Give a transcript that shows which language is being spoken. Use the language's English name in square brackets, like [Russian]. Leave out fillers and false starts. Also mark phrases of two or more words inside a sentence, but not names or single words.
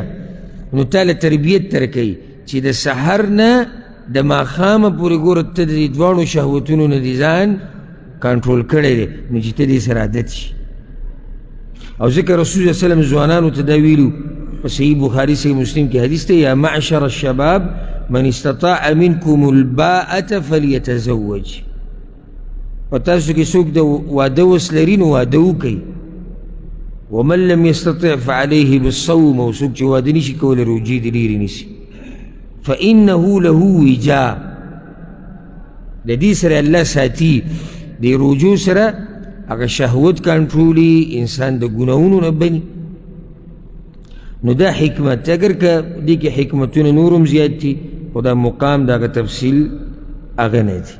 [Pashto] نو تاله تربیت درکوي چې د سحر نه د ماښامه پورې ګوره ته د دې دواړو شهوتونو نه دې ځان کنټرول کړی دی، نو چې ته دې سره عادت شي. او ځکه رسول [Arabic] صلی الله علیه وسلم [Pashto] ځوانانو ته دا ویلو په صحیح بخاري صحیح مسلم کې حدیث دی، [Arabic] یا معشر الشباب من استطاع منکم الباءة فلیتزوج. [Pashto] په تاسو کې څوک د واده وس لري نو واده وکړي. [Arabic] ومن لم يستطع فعليه بالصوم، [Pashto] او څوک چې واده نشي کولی روجې دې ډېرې نیسي. [Arabic] فإنه له وجاء، [Pashto] د دې سره الله ساتي، د روجو سره هغه شهوت کنټرولي، انسان د ګناهونو نه بني. نو دا حکمت، اگر که دې کې حکمتونه نور هم زیات دي خو دا مقام د هغه تفصیل هغه نه دي.